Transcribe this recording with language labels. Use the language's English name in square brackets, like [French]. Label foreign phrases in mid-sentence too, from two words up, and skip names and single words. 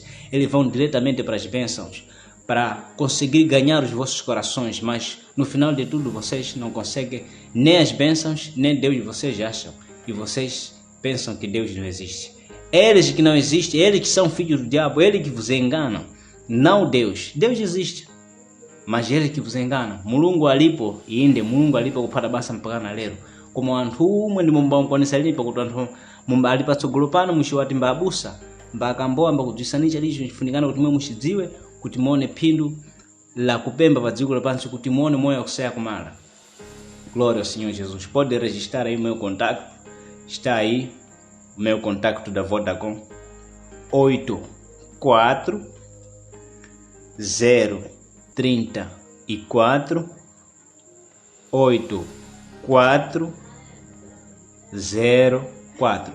[Portuguese] Eles vão diretamente para as bênçãos, para conseguir ganhar os vossos corações, mas no final de tudo vocês não conseguem nem as bênçãos, nem Deus vocês acham, e vocês pensam que Deus não existe. Eles que não existem, eles que são filhos do diabo, eles que vos enganam, não Deus. Deus existe, mas eles que vos enganam. [Nyanja] Mulungu alipo iinde, mulungu alipo para basa mpaka na lero. Como antu mwende mumbao kwa nisali pa kutantu mumba alipa tsogolopano mushiwati mbabusa mbakamboa mbakujisanisha lisho nifundikana kuti mwe mushidziwe kuti muone phindu la kupemba pa dziko lapansi, kuti muone moyo kusaya kumala. [Portuguese] Glória ao Senhor Jesus. Pode registrar aí o meu contato. Está aí o meu contato da Vodacom: 84 034 8404.